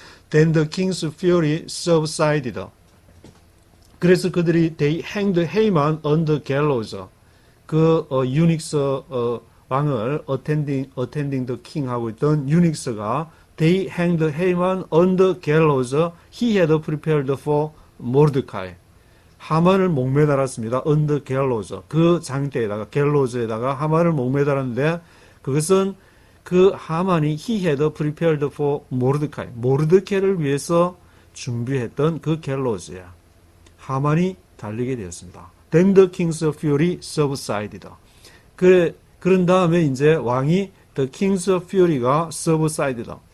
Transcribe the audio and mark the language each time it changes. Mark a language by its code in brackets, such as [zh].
[en] Then the king's fury subsided. [ko] 그래서 그들이 [en] they hanged Haman on the gallows. [ko] 그 유닉스 왕을 [en] attending the king [ko] 하고 있던 유닉스가 [en] they hanged Haman on the gallows he had prepared for Mordecai. [ko] 하만을 목매달았습니다. [en] on the gallows. [ko] 그 장대에다가 갤로즈에다가 하만을 목매달았는데 그것은 그 하만이 [en] he had prepared for Mordecai, [ko] 모르드케를 위해서 준비했던 그 갤로즈야. 하만이 달리게 되었습니다. [en] Then the king's fury subsided. [ko] 그런 다음에 이제 왕이 [en] the king's fury [ko] 가 subsided.